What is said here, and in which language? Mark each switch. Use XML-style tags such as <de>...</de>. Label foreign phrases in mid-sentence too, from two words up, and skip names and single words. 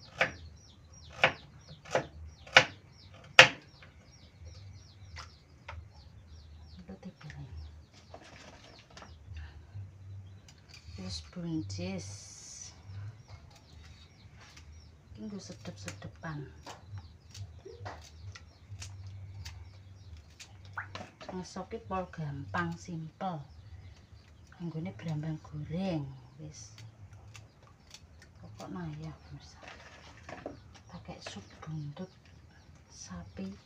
<id>Terus buncis ini sedep-sedepan.</id> <jv>Ngesok pol gampang, simpel. Anggone brambang goreng wis.</jv> <id>Pokoknya ya pemirsa, pakai sup buntut sapi.</id>